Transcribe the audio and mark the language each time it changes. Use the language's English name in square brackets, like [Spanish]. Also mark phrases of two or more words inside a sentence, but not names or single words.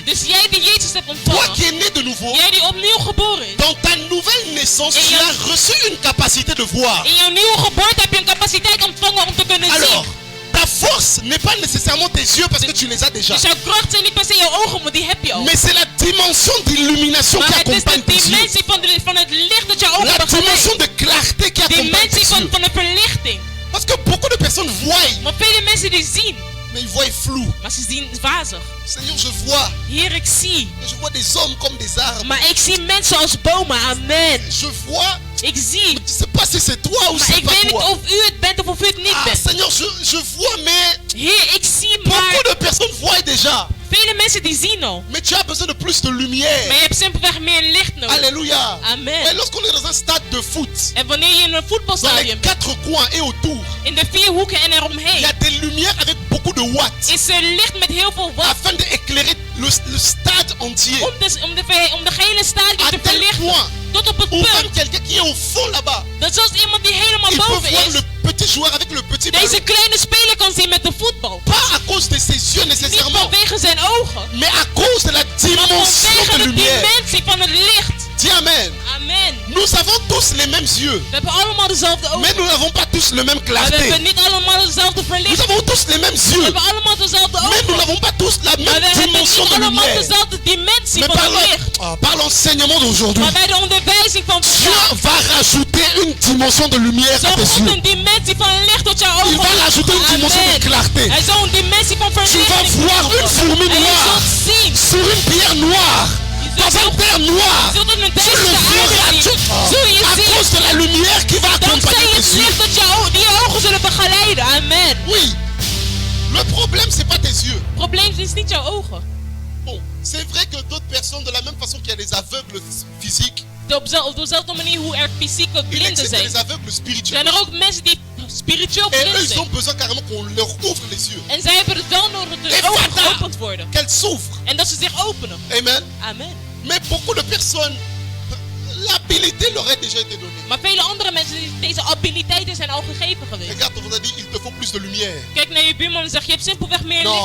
[Dutch] Dus jij die Jezus hebt [French] toi [Dutch] ontvangen, [French] qui es né de nouveau, [Dutch] jij die opnieuw geboren is, [French] dans ta nouvelle naissance, Et tu il y a- as reçu une capacité de voir. [Dutch] in jouw nieuwe geboorte heb je een capaciteit ontvangen om te kunnen [French] Alors, [Dutch] zien. [French] ta force n'est pas nécessairement tes yeux parce que tu les as déjà. [Dutch] Dus jouw kracht zijn niet per se jouw ogen, maar die heb je al. [French] Mais c'est la dimension d'illumination qui [Dutch] Maar het is [French] accompagne de tes yeux. [Dutch] dimensie van het licht dat jouw ogen [French] La dimension [Dutch] begeleidt. [French] de clarté qui accompagne [Dutch] Dimensie [French] tes yeux. [Dutch] van de verlichting. [French] Parce que beaucoup de personnes voient, [Dutch] Maar vele mensen die zien, [French] mais ils voient flou. [Dutch] maar ze zien wazig. [French] Seigneur, je vois. [Dutch] Heer, ik zie. [French] Je vois des hommes comme des arbres. [Dutch] Maar ik zie mensen als bomen. [French] Amen. Je vois. [Dutch] Ik zie. [French] Je ne sais pas si c'est toi ou [Dutch] Maar [French] c'est [Dutch] ik [French] pas [Dutch] weet niet [French] toi. [Dutch] of u het bent of u het niet Ah, bent. [French] Seigneur, je vois, mais [Dutch] Heer, ik zie [French] beaucoup [Dutch] maar. [French] de personnes voient déjà. [Dutch] Vele mensen die zien al. [French] Mais tu as besoin de plus de [Dutch] Maar [French] lumière. [Dutch] je hebt simpelweg meer licht nodig. [French] Alléluia. Amen. Et lorsqu'on est dans un stade de foot, [Dutch] En wanneer je in een [French] dans les [Dutch] voetbalstadion bent, [French] 4 coins et autour, [Dutch] in de 4 hoeken en [French] il y [Dutch] eromheen, [French] a des lumières avec beaucoup de watts [Dutch] is er licht met heel veel watt [French] afin d'éclairer le stade entier. [Dutch] om de gehele stadion [French] À [Dutch] te [French] tel [Dutch] verlichten. [French] point [Dutch] Tot op het [French] où même [Dutch] punt [French] quelqu'un qui est au fond là-bas, [Dutch] dat zelfs iemand die helemaal [French] il peut [Dutch] boven [French] voir [Dutch] is, [French] le petit joueur avec le petit ballon. [Dutch] deze kleine speler kan zien met de voetbal. [French] Pas à cause de ses yeux [Dutch] Niet [French] nécessairement, [Dutch] vanwege zijn ogen, [French] mais à cause de la [Dutch] maar [French] dimension [Dutch] vanwege de [French] de lumière. [Dutch] dimensie van het licht. [French] Dis Amen. Amen. Nous avons tous les mêmes yeux, [Dutch] We hebben allemaal dezelfde ogen. [French] mais nous n'avons pas tous le même [Dutch] Maar we hebben [French] clarté. [Dutch] niet allemaal dezelfde [French] Nous [Dutch] verlichting. [French] avons tous les mêmes [Dutch] We [French] yeux, [Dutch] hebben allemaal dezelfde [French] mais nous [Dutch] ogen. [French] n'avons pas tous la [Dutch] Maar we [French] même [Dutch] hebben [French] dimension [Dutch] niet [French] de [Dutch] allemaal [French] lumière. [Dutch] dezelfde dimensie [French] Mais [Dutch] van het licht. [French] par l'enseignement d'aujourd'hui, [Dutch] Maar bij de onderwijzing van [French] Dieu [Dutch] vandaag [French] va rajouter une dimension de lumière à [Dutch] zal [French] tes [Dutch] God [French] yeux. [Dutch] een dimensie van licht tot jouw [French] Il [Dutch] ogen. [French] va rajouter une dimension de Amen. clarté. [Dutch] Hij zal een dimensie van [French] Tu vas [Dutch] verlichting [French] voir une [Dutch] toevoegen. [French] fourmi [Dutch] En je [French] noire [Dutch] zult zien. [French] sur une pierre noire, dans un terre noir. [Dutch] Je zult een [French] Tu [Dutch] duistere [French] le verras [Dutch] aarde zien. Zul je [French] à [Dutch] zien. [French] cause de la lumière qui va [Dutch] Dankzij [French] accompagner [Dutch] het [French] tes yeux. [Dutch] licht dat die je ogen zullen begeleiden. [French] Amen. Oui. Le problème, c'est pas tes yeux. [Dutch] Het probleem is niet jouw ogen. [French] Bon, c'est vrai que d'autres personnes, de la même façon qu'il y a les aveugles physiques, [Dutch] Op dezelfde manier hoe er fysieke [French] il [Dutch] blinden [French] existe [Dutch] zijn, [French] les aveugles spirituels. [Dutch] zijn er ook mensen die spiritueel [French] Et eux, [Dutch] blind [French] ils ont [Dutch] zijn. [French] besoin carrément qu'on leur ouvre les yeux. [Dutch] En zij hebben het wel nodig dat [French] Et [Dutch] de ogen [French] voilà. [Dutch] geopend worden. [French] Qu'elles s'ouvrent. [Dutch] En dat ze zich openen. [French] Amen. Amen. Mais beaucoup de personnes, l'habilité leur est déjà été donnée. [Dutch] Maar vele andere mensen, deze abiliteiten zijn al gegeven geweest. [French] Regarde, on a dit, il te faut plus de lumière. [Dutch] Kijk naar je buurman en zeg, je hebt simpelweg meer licht